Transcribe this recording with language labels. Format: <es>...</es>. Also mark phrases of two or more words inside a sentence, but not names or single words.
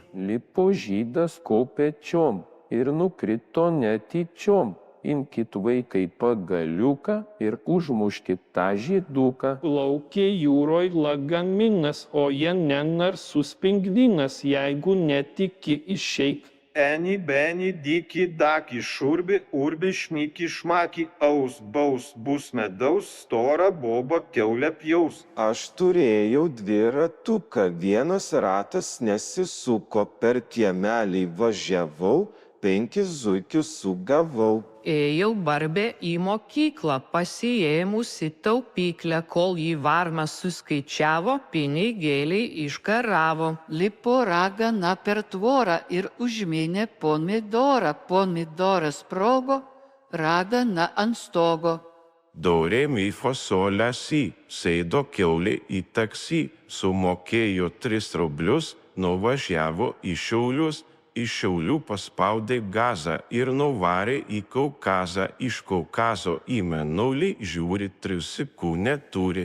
<lt>Lipo žydas kopečiom ir nukrito netyčiom. Imkit vaikai pagaliuką ir užmuškit tą žyduką. Plaukė jūroj lagaminas, o jame narsus pingvinas, jeigu netiki išeik. Eni, beni, diki, daki, šurbi, urbi, šmiki, šmaki, aus, baus, bus medaus, stora boba kiaulė pjaus. Aš turėjau dviratuką, vienas ratas nesisuko, per kiemelį važiavau, 5 zuikius sugavau. Ėjau barbė į mokyklą, pasiėmusi taupyklę, kol jį varna suskaičiavo, pinigėliai iškaravo. Lipo ragana per tvorą ir užminė pomidorą. Pomidoras sprogo, ragana ant stogo. Do, re, mi, fa, sol, la, si. Sėdo kiaulė į taksi, sumokėjo 3 rublius, nuvažiavo į Šiaulius. Iš Šiaulių paspaudė gazą ir nuvarė į Kaukazą. Iš Kaukazo į Mėnulį žiūri, 3 sekundžių neturi.</lt>